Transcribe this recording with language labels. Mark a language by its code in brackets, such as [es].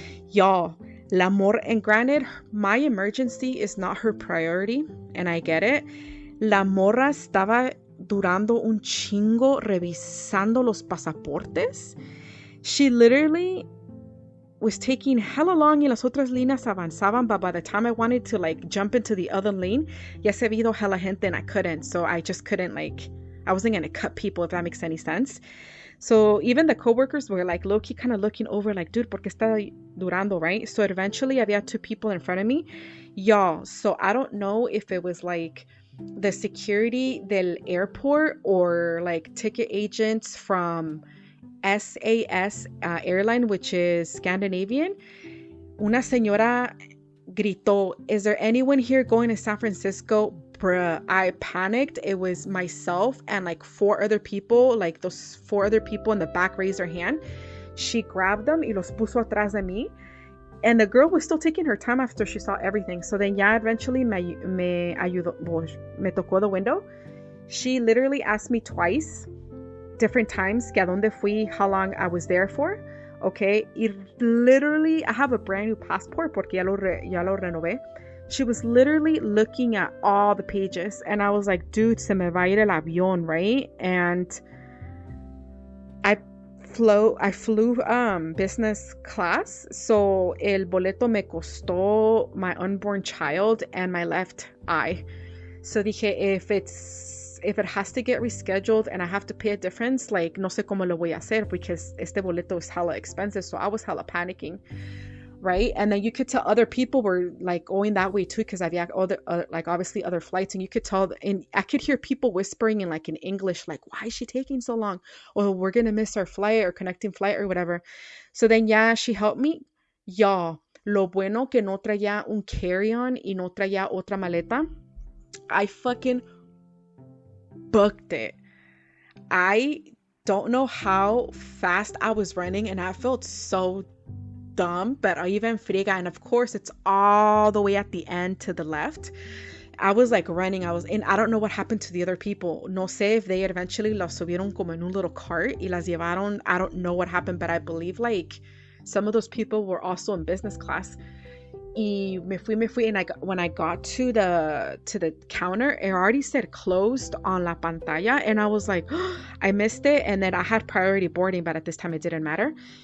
[en] Y'all, [es] la morra, [en] and granted, my emergency is not her priority, and I get it. [es] La morra estaba durando un chingo revisando los pasaportes. [en] She literally was taking hella long [es] y las otras líneas avanzaban, [en] but by the time I wanted to like jump into the other lane, [es] ya se había ido hella gente [en] and I couldn't. So I just couldn't, like, I wasn't going to cut people, if that makes any sense. So even the coworkers were like low-key kind of looking over like, dude, [es] ¿por qué está durando, [en] right? So eventually [es] había [en] 2 people in front of me. Y'all, so I don't know if it was like the security del airport or like ticket agents from SAS airline, which is Scandinavian. [es] Una señora gritó, [en] is there anyone here going to San Francisco? Bruh, I panicked. It was myself and like 4 other people, like those 4 other people in the back raised their hand. She grabbed them [es] y los puso atrás de mí. [en] And the girl was still taking her time after she saw everything. So then [es] ya eventually me tocó [en] the window. She literally asked me twice, different times, [es] que a dónde fui, [en] how long I was there for. Okay. Y literally, I have a brand new passport [es] porque ya lo renové. [en] She was literally looking at all the pages and I was like, dude, [es] se me va a ir el avión, [en] right? And I flew business class, so [es] el boleto me costó [en] my unborn child and my left eye. So [es] dije, [en] if it has to get rescheduled and I have to pay a difference, like, [es] no sé cómo lo voy a hacer [en] because [es] este boleto [en] is hella expensive. So I was hella panicking. Right. And then you could tell other people were like going that way too, because I've other like obviously other flights, and you could tell, and I could hear people whispering in like in English, like, why is she taking so long? Or we're gonna miss our flight or connecting flight or whatever. So then yeah, she helped me. [es] Y'all, lo bueno que no traía un carry-on y no traía otra maleta. [en] I fucking booked it. I don't know how fast I was running and I felt so dumb, but I even friega, and of course it's all the way at the end to the left. I was like running, and I don't know what happened to the other people. [es] No sé [en] if they eventually [es] las subieron como en un [en] little cart [es] y las llevaron. [en] I don't know what happened, but I believe like some of those people were also in business class. [es] Y me fui, [en] and when I got to the counter, it already said closed on [es] la pantalla, [en] and I was like, oh, I missed it, and then I had priority boarding, but at this time it didn't matter.